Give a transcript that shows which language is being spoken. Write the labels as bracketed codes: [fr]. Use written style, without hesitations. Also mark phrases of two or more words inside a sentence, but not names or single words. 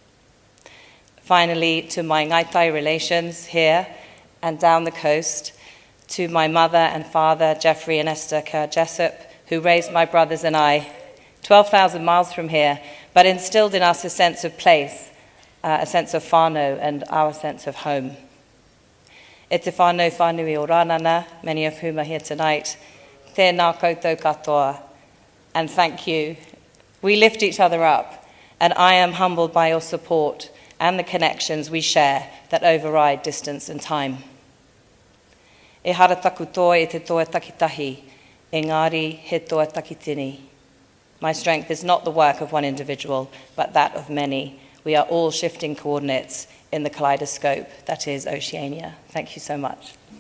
[en] Finally, to my Ngai Tai relations here and down the coast, to my mother and father, Jeffrey and Esther Kerr-Jessup, who raised my brothers and I 12,000 miles from here, but instilled in us a sense of place, a sense of whānau, and our sense of home. [mi] E te whānau whānui o Rānana, [en] many of whom are here tonight, [mi] tēnā koutou katoa, [en] and thank you. We lift each other up, and I am humbled by your support and the connections we share that override distance and time. [mi] E hara taku toa e te toa takitahi, engari he toa takitini. [en] My strength is not the work of one individual, but that of many. We are all shifting coordinates in the kaleidoscope that is Oceania. Thank you so much.